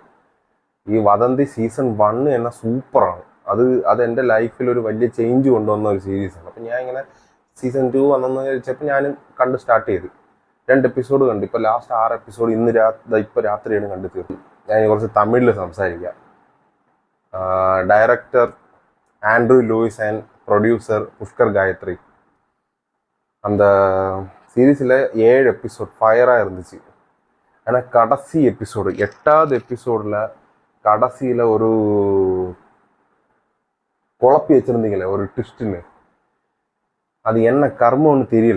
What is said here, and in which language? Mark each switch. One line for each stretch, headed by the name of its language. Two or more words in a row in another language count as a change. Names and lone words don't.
Malayalam: ഈ വദന്തി സീസൺ 1 എന്നെ സൂപ്പറാണ്. അത് എൻ്റെ ലൈഫിൽ ഒരു വലിയ ചേഞ്ച് കൊണ്ടുവന്ന ഒരു സീരീസാണ്. അപ്പം ഞാൻ ഇങ്ങനെ സീസൺ 2 വന്നെന്ന് വെച്ചപ്പോൾ ഞാൻ കണ്ട് സ്റ്റാർട്ട് ചെയ്തു. 2 എപ്പിസോഡ് കണ്ടു. ഇപ്പോൾ ലാസ്റ്റ് 6 എപ്പിസോഡ് ഇപ്പോൾ രാത്രിയാണ് കണ്ടു തീർന്നു. ഞാൻ കുറച്ച് തമിഴിൽ സംസാരിക്കാം.
English: Director Andrew Louis and producer Pushkar Gayathri.
Tamil: அந்த சீரீஸில் 7 எபிசோட் ஃபயராக இருந்துச்சு. ஆனால் கடைசி எபிசோடு 8வது எபிசோடில் கடைசியில் ஒரு குழப்பி வச்சுருந்தீங்களே ஒரு ட்விஸ்ட்டுன்னு, அது என்ன கர்மம்னு தெரியல.